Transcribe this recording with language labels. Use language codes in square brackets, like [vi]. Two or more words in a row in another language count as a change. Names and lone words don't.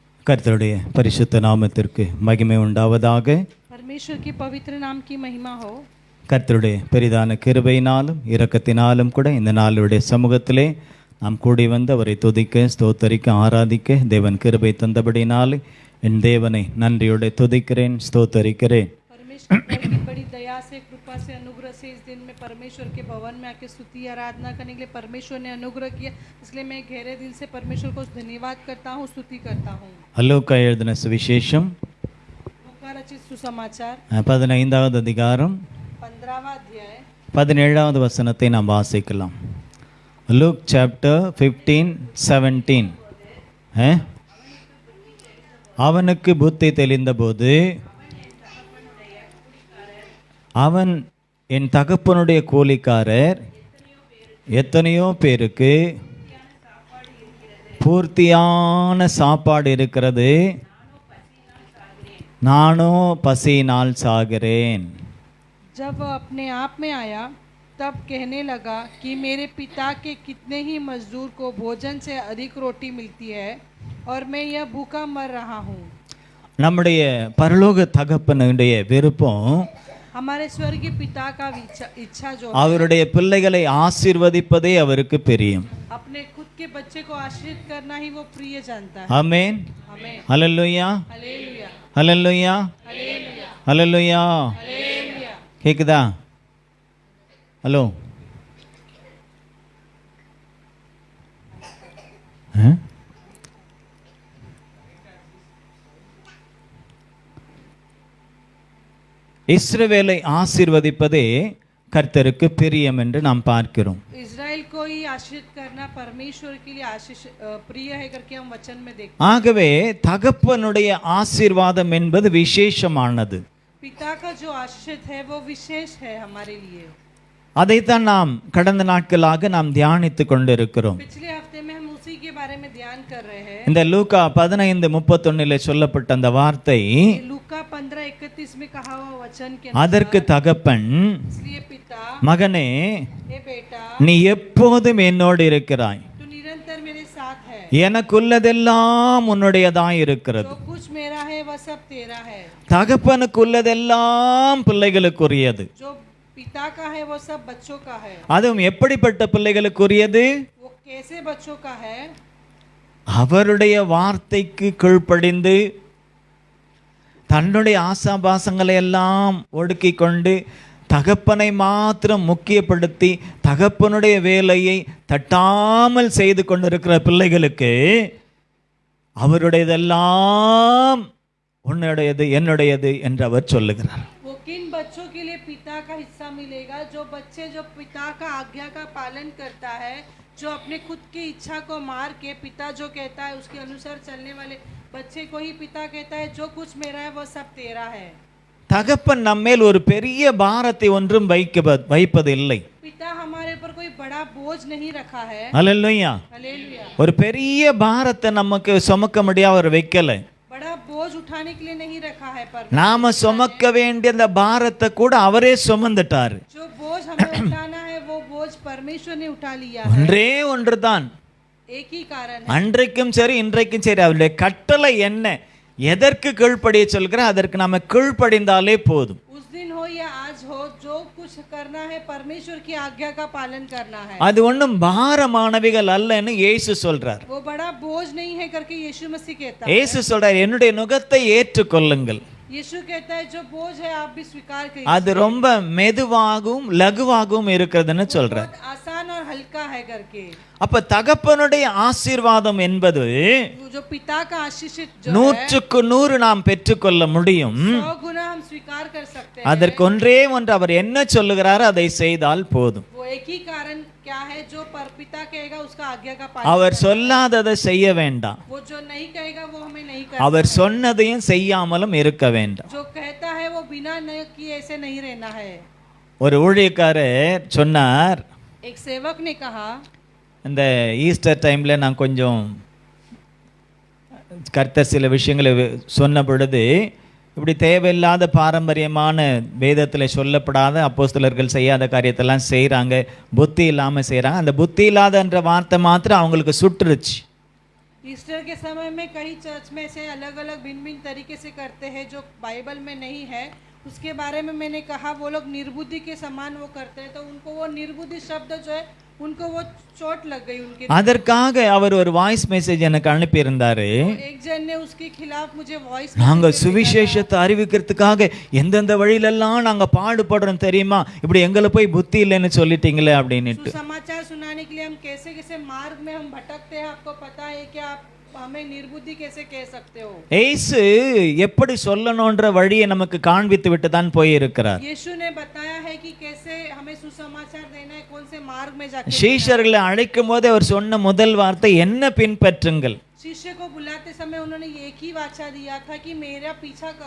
[ta] கர்த்தருடைய பரிசுத்த நாமத்திற்கு மகிமை உண்டாவதாக. [hi] परमेश्वर के पवित्र नाम की महिमा हो. [ta] கர்த்தருடைய பெரிதான கிருபையினாலும் இரக்கத்தினாலும் கூட இந்த நாளுடைய சமூகத்திலே நாம் கூடி வந்து அவரை துதிக்க, ஸ்தோத்தரிக்க, ஆராதிக்க தேவன் கிருபை தந்தபடினாலே என் தேவனை நன்றியோடு துதிக்கிறேன், ஸ்தோத்தரிக்கிறேன். [hi] परमेश्वर की बड़ी दया से, कृपा से, अनुग्रह से इस दिन में परमेश्वर के भवन में आके स्तुति आराधना करने के लिए परमेश्वर ने अनुग्रह किया. इसलिए मैं गहरे दिल से परमेश्वर को धन्यवाद करता हूँ, स्तुति करता हूँ. [ta] லூக்கா எழுதின சுவிசேஷம் [hi] लूका रचित सुसमाचार [ta] 15வது அதிகாரம் [hi] 15वां अध्याय [ta] 17வது வசனத்தை நாம் வாசிக்கலாம். [en] Luke chapter 15:17. [ta] அவனுக்கு புத்தி தெளிந்தபோது அவன் என் தகப்பனுடைய கூலிக்காரர் எத்தனையோ பேருக்கு பூர்த்தியான சாப்பாடு இருக்கிறது, நானோ பசியினால் சாகிறேன். [hi] जब वह अपने आप में आया तब कहने लगा कि मेरे पिता के कितने ही मजदूर को भोजन से अधिक रोटी मिलती है और मैं यह भूखा मर रहा हूँ. [ta] நம்முடைய பரலோக தகப்பனுடைய விருப்பம் [hi] हमारे स्वर्गीय पिता का इच्छा जो [ta] அவருடைய பிள்ளைகளை ஆசீர்வதிப்பதே அவருக்கு பிரியம். [hi] अपने खुद के बच्चे को आशीर्वाद करना ही वो प्रिय जानता है. [ta] ஆமென். [hi] आमीन. [ta] ஹல்லேலூயா. [hi] हालेलुया. [ta] ஹல்லேலூயா. [hi] हालेलुया. [ta] ஹல்லேலூயா. [hi] हालेलुया. [ta] கேக்குதா? ஹலோ. இஸ்ரவேலை ஆசீர்வதிப்பதே கர்த்தருக்கு பிரியம் என்று நாம் பார்க்கிறோம். [hi] इजराइल को ही आशीर्वाद करना परमेश्वर के लिए प्रिय है करके हम वचन में देखते हैं. [ta] ஆகவே தகப்பனுடைய ஆசீர்வாதம் என்பது விசேஷமானது. [hi] पिता का जो आशीर्वाद है वो विशेष है हमारे लिए. [ta] அதைத்தான் நாம் கடந்த நாட்களாக நாம் தியானித்து கொண்டிருக்கிறோம். [hi] पिछले हफ्ते में हम उसी के बारे में ध्यान कर रहे हैं. [ta] இந்த லூக்கா 15:31 சொல்லப்பட்ட அந்த வார்த்தை, [hi] लूका 15:31 में कहा हुआ वचन के [ta] அதற்கு தகப்பன், [hi] इसलिए पिता, [ta] மகனே [hi] हे बेटा, [ta] நீ எப்போதும் என்னோடு இருக்கிறாய், [hi] तू निरंतर मेरे साथ है, [ta] எனக்குள்ளதெல்லாம் உன்னுடையதாய் இருக்கிறது. [hi] जो कुछ मेरा है वह सब तेरा है. [ta] தகப்பனுக்குள்ளதெல்லாம் பிள்ளைகளுக்குரியது. [hi] जो पिता का है वो सब बच्चों का है. [ta] அதுவும் எப்படிப்பட்ட பிள்ளைகளுக்குரியது? [hi] वो कैसे बच्चों का है? [ta] அவருடைய வார்த்தைக்கு கீழ்ப்படிந்து தன்னுடைய ஆசாபாசங்களை எல்லாம் ஒடுக்கி கொண்டு தகப்பனை மாத்திரம் முக்கியப்படுத்தி தகப்பனுடைய வேலையை தட்டாமல் செய்து கொண்டிருக்கிற பிள்ளைகளுக்கு அவருடையதெல்லாம் உன்னுடையது என்னுடையது என்று அவர் சொல்லுகிறார். [hi] वो किन बच्चों के लिए पिता का हिस्सा मिलेगा? जो बच्चे जो पिता का आज्ञा का पालन करता है, जो अपने खुद की इच्छा को मार के पिता जो कहता है उसके अनुसार चलने वाले बच्चे को ही पिता कहता है जो कुछ मेरा है वो सब तेरा है. [ta] தகப்பன் நம்மேல் ஒரு பெரிய பாரத்தை ஒன்றும் வைப்பதில்லை. [hi] पिता हमारे ऊपर कोई बड़ा बोझ नहीं रखा है. [ta] அல்லேலூயா. [hi] हालेलुया. [ta] ஒரு பெரிய பாரத்தை நமக்கு சுமக்க முடியாத அவர் வைக்கல. [hi] बड़ा बोझ उठाने के लिए नहीं रखा है. पर [ta] நாம சுமக்க வேண்டிய அந்த பாரத்தை கூட அவரே சுமந்துட்டாரு. [hi] जो बोझ हमें उठाना है वो बोझ परमेश्वर ने उठा लिया है. [ta] ஒன்றே ஒன்றுதான். [hi] एक ही कारण है. [ta] அன்றைக்கும் சரி இன்றைக்கும் சரி அவருடைய கட்டளை என்ன, எதற்கு கீழ்ப்படிய சொல்கிற அதற்கு நாம கீழ்ப்படிந்தாலே போதும். [hi] उस दिन हो या आज हो, जो कुछ करना है परमेश्वर की आज्ञा का पालन करना है. [ta] அது ஒன்றும் பாரமானவைகள் அல்லன்னு இயேசு சொல்றார். [hi] वो बड़ा बोझ नहीं है करके यीशु मसीह कहता है. [ta] இயேசு சொல்றார், என்னுடைய நுகத்தை ஏற்றுக்கொள்ளுங்கள். [hi] यीशु कहता है जो बोझ है आप भी स्वीकार करिए. [ta] அது ரொம்ப மெதுவாகவும் லகுவாகவும் இருக்கிறதுன்னு சொல்றார். [hi] बहुत आसान और हल्का है करके. [ta] அப்ப தகப்பனுடைய ஆசீர்வாதம் என்பது [hi] जो पिता का आशीष जो [ta] 100க்கு 100 நாம் பெற்றுக்கொள்ள முடியும். [hi] 100 गुना हम स्वीकार कर सकते हैं. [ta] அதற்கு ஒன்றே ஒன்று, அவர் என்ன சொல்லுகிறாரோ அதை செய்தால் போதும். [hi] वो एक ही कारण क्या है? जो पिता कहेगा उसका आज्ञा का पालन. [ta] அவர் சொல்லாததை செய்ய வேண்டாம், [hi] वो जो नहीं कहेगा वो हमें नहीं करना. [ta] அவர் சொன்னதையும் செய்யாமலும் இருக்க வேண்டாம். [hi] जो कहता है वो बिना नहीं किए ऐसे नहीं रहना है. [ta] ஒரு ஊழியக்காரர் சொன்னார், [hi] एक सेवक ने कहा, [ta] இந்த ஈஸ்டர் டைம்ல நான் கொஞ்சம் கர்த்தர் சில விஷயங்களை சொன்ன பொழுது, இப்படி தேவையில்லாத பாரம்பரியமான வேதத்தில் சொல்லப்படாத அப்போஸ்தலர்கள் செய்யாத காரியத்தெல்லாம் செய்கிறாங்க, புத்தி இல்லாமல் செய்கிறாங்க. அந்த புத்தி இல்லாதன்ற வார்த்தை மாத்திரம் அவங்களுக்கு சுட்டுருச்சு. [hi] ईस्टर के समय में कई चर्च में से अलग अलग भिन्न भिन्न तरीके से करते हैं जो बाइबल में नहीं है। उसके बारे में मैंने कहा वो लोग निर्बुद्धि के समान वो करते हैं, तो उनको वो निर्बुद्धि शब्द जो है उनको वो चोट लग गई उनके। [ta] அதற்காக அவர் ஒரு [en] voice message [ta] எனக்கு அனுப்பியிருந்தாரு. [hi] एक जन ने उसके खिलाफ मुझे वॉइस [ta] நாங்க சுவிசேஷத்தை அறிவிக்கிறதுக்காக எந்தெந்த வழியிலெல்லாம் நாங்க பாடுபடுறோம் தெரியுமா, இப்படி எங்களை போய் புத்தி இல்லைன்னு சொல்லிட்டீங்களே அப்படின்னுட்டு. [hi] समाचार सुनाने के लिए हम कैसे कैसे मार्ग में हम भटकते हैं, आपको पता है कि आप हमें निर्बुद्धि कैसे कह सकते हो। [ta] இயேசு எப்படி சொல்லணும்ன்ற வழியை நமக்கு காண்பித்து விட்டு தான் போய் இருக்கிறார். [hi] यीशु ने बताया है कि कैसे हमें सुसमाचार देना है, कौन से मार्ग में जाकर। [ta] சீஷர்களை அழைக்கும் போது அவர் சொன்ன முதல் வார்த்தை என்ன பின்பற்றுங்கள். [hi] शिष्य को बुलाते समय उन्होंने एक ही वाचा दिया था कि मेरा पीछा करो।